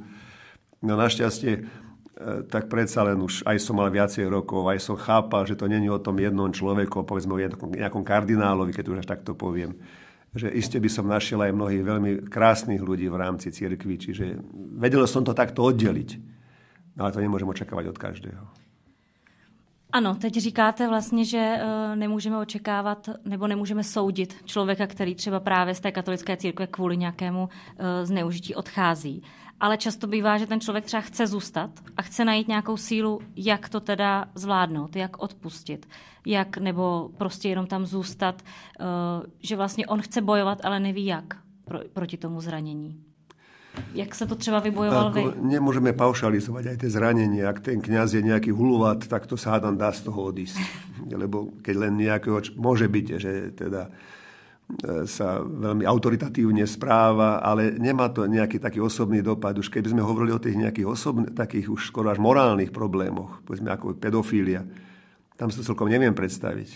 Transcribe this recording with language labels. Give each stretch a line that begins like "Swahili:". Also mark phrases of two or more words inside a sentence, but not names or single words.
Slovak: No našťastie tak predsa len už aj som mal viacej rokov, aj som chápal, že to není o tom jednom človeku, povedzme o nejakom kardinálovi, keď už až takto poviem. Že iste by som našiel aj mnohých veľmi krásnych ľudí v rámci cirkvi, čiže vedel som to takto oddeliť. Ale to nemôžem očakávať od každého.
Czech: Ano, teď říkáte vlastně, že nemůžeme očekávat nebo nemůžeme soudit člověka, který třeba právě z té katolické církve kvůli nějakému zneužití odchází. Ale často bývá, že ten člověk třeba chce zůstat a chce najít nějakou sílu, jak to teda zvládnout, jak odpustit, nebo prostě jenom tam zůstat, že vlastně on chce bojovat, ale neví jak proti tomu zranění. Jak sa to třeba vybojoval vy?
Slovak: Nemôžeme paušalizovať aj tie zranenie. Ak ten kňaz je nejaký hulovat, tak to sa hádam dá z toho odísť. Lebo keď len nejakého, môže byť, že teda sa veľmi autoritatívne správa, ale nemá to nejaký taký osobný dopad. Už keby sme hovorili o tých nejakých takých už skoro až morálnych problémoch, povedzme ako pedofília, tam sa celkom neviem predstaviť.